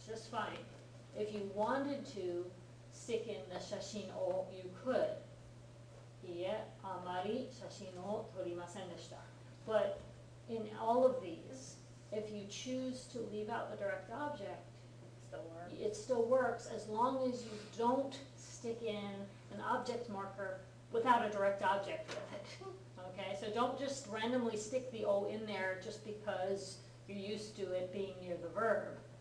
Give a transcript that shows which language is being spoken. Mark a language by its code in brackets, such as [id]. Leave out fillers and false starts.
[en] fine. If you wanted to stick in the 写真を you could. [ja] いいえ、あまり写真を撮りませんでした。 [en] But in all of these, if you choose to leave out the direct object, Still work. it still works as long as you don't stick in an object marker without a direct object with it. Okay, so don't just randomly stick the O in there just because you're used to it being near the verb.